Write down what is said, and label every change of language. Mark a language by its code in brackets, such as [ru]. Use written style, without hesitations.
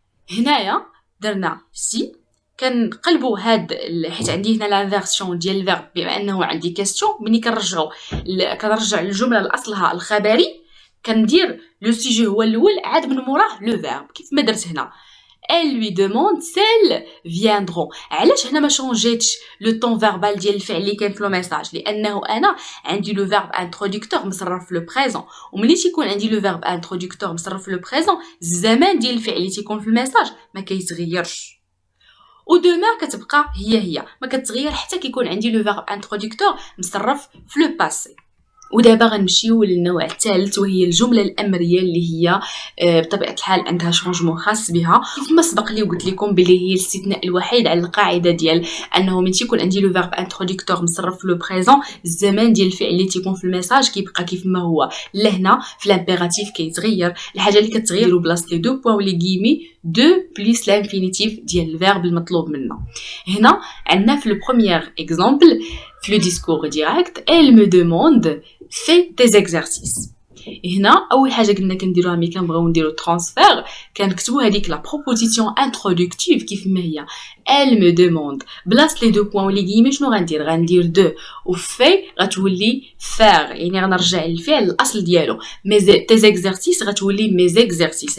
[ar] هنايا درنا سي كنقلبوا هاد حيت عندي هنا لانفيرسيون ديال الفيرب بما انه عندي كاستيون. ملي كنرجع الجمله لاصلها الخبري كندير لو سوجي هو الاول عاد من موراه لو فيرب كيف ما درت هنا. [fr] elle lui demande celles viendront. [ar] علاش هنا ما شونجيتش لو طون فيربال ديال الفعل اللي كان في لو ميساج؟ لانه انا عندي لو فيرب انتروديكتور مصرف في لو بريزون، وملي تيكون عندي لو فيرب انتروديكتور مصرف في لو بريزون الزمان ديال الفعل اللي تيكون في الميساج ما كيتغيرش، ودوما كتبقى هي ما كتغير حتى كيكون عندي لو فيرب انتروديكتور مصرف في لو باسي. ودابا غنمشيو للنوع الثالث وهي الجمله الامريه اللي هي بطبيعه الحال عندها شونجمون خاص بها. كما سبق لي وقلت لكم بلي هي الاستثناء الوحيد على القاعده ديال انه من تيكون عندي لو فيرب انتروديكتور مصرف في لو بريزون الزمان ديال الفعل اللي تيكون في الميساج كيبقى كيف ما هو. لهنا في الامبيراتيف كيتغير. الحاجه اللي كتغير بلاصه لي دو بوين ولي كيمي دو بلس لانفينيتيف ديال الفيرب المطلوب منا. هنا عندنا في لو بروميير اكزامبل [fr] le discours direct, elle me demande fais tes exercices. [ar] هنا اول حاجه قلنا كنديروها ملي كنبغيو نديرو ترانسفير كنكتبوا هذيك لا بروبوزيسيون انترودكتيف كيف ما هي [fr] elle me demande [ar] بلاص لي دو بوين ولي كيمي شنو غندير دو وفي غتولي فار يعني غنرجع للفعل الاصل ديالو مي تي زيكزارسيس غتولي مي زيكزارسيس.